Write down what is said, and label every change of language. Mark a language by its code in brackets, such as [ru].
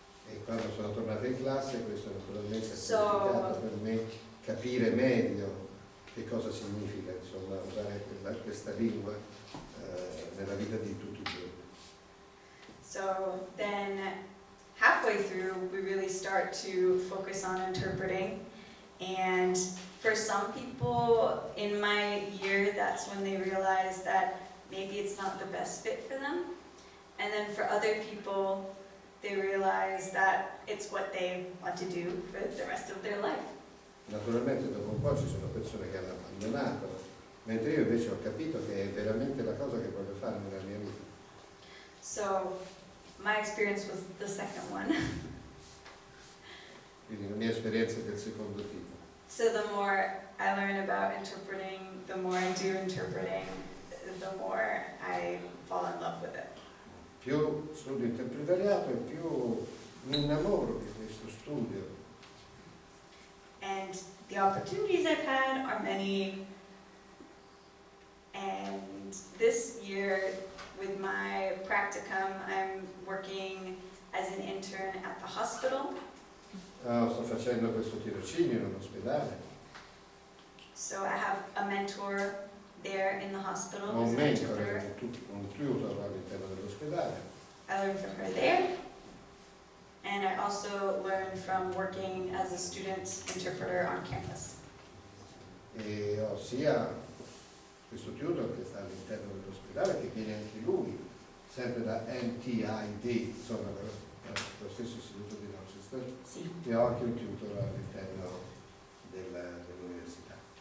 [it] E quando sono tornata in classe, questo naturalmente ha significato per me capire meglio che cosa significa, insomma, usare questa lingua nella vita di tutti i giorni. [en] So then, halfway through, we really start to focus on interpreting, and for some people in my year, that's when they realize that maybe it's not the best fit for them, and then for other people, they realize that it's what they want to do for the rest of their life. [it] Naturalmente dopo un po' ci sono persone che hanno abbandonato, mentre io invece ho capito che è veramente la cosa che voglio fare nella mia vita. [en] So, my experience was the second one. [it] Quindi la mia esperienza è del secondo tipo. [en] So the more I learn about interpreting, the more I do interpreting, the more I fall in love with it. [it] Più studio interpretariato e più mi innamoro di questo studio. [en] And the opportunities I've had are many. And this year, with my practicum, I'm working as an intern at the hospital. [it] Sto facendo questo tirocinio in un ospedale. [en] So I have a mentor there in the hospital. [it] Ho un mentore, un tutor all'interno dell'ospedale. [en] I learned from her there. And I also learned from working as a student interpreter on campus. [it] E ho sia questo tutor che sta all'interno dell'ospedale, che viene anche lui, sempre da NTID, insomma, lo stesso istituto di Rochester, Sì. e ho anche un tutor all'interno dell'università.